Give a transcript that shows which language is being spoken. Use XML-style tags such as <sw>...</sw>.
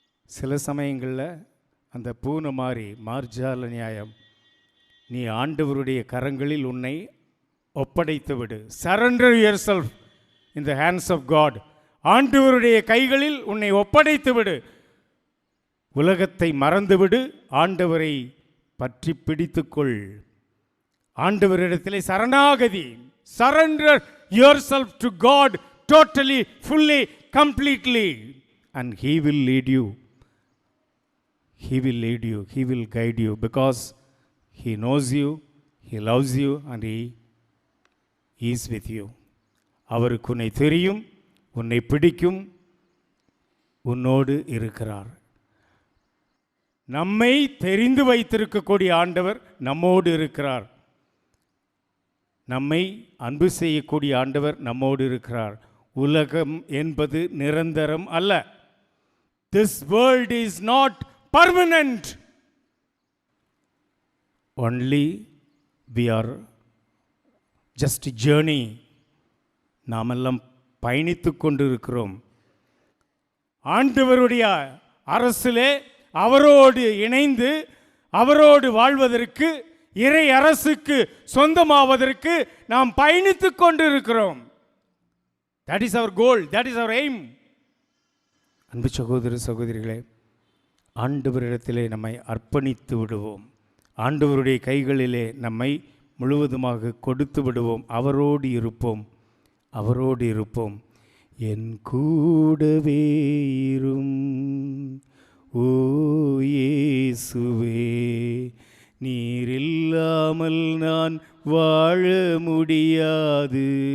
<ta>சில சமயங்களில் அந்த பூனை மாதிரி மார்ஜால நியாயம், நீ ஆண்டவருடைய கரங்களில் உன்னை ஒப்படைத்து விடு.</ta> <en>Surrender yourself in the hands of God.</en> <ta>ஆண்டவருடைய கைகளில் உன்னை ஒப்படைத்து விடு. உலகத்தை மறந்துவிடு, ஆண்டவரை பற்றி பிடித்துக்கொள். ஆண்டவரிடத்திலே சரணாகதி.</ta> <en>Surrender yourself to God totally, fully, completely, and He will lead you. He will lead you, He will guide you, because He knows you, He loves you, and He is with you.</en> <ta>அவருக்கு உன்னை தெரியும், உன்னை பிடிக்கும், உன்னோடு இருக்கிறார். நம்மை தெரிந்து வைத்திருக்கக்கூடிய ஆண்டவர் நம்மோடு இருக்கிறார். நம்மை அன்பு செய்யக்கூடிய ஆண்டவர் நம்மோடு இருக்கிறார். உலகம் என்பது நிரந்தரம் அல்ல.</ta> <en>This world is not permanent. Only we are just a journey.</en> <ta>நாமெல்லாம் பயணித்து கொண்டு இருக்கிறோம். ஆண்டவருடைய அரசிலே அவரோடு இணைந்து அவரோடு வாழ்வதற்கு, இறை அரசுக்கு சொந்தமாவதற்கு நாம் பயணித்து கொண்டு இருக்கிறோம்.</ta> <en>That is our goal, that is our aim.</en> <ta>அன்பு சகோதர சகோதரிகளே, ஆண்டவரிடத்திலே நம்மை அர்ப்பணித்து விடுவோம். ஆண்டவருடைய கைகளிலே நம்மை முழுவதுமாக கொடுத்து விடுவோம். அவரோடு இருப்போம், அவரோடு இருப்போம். என் கூடவே இரும் ஓ இயேசுவே, நீர் இல்லாமல் நான் வாழ முடியாது.</ta>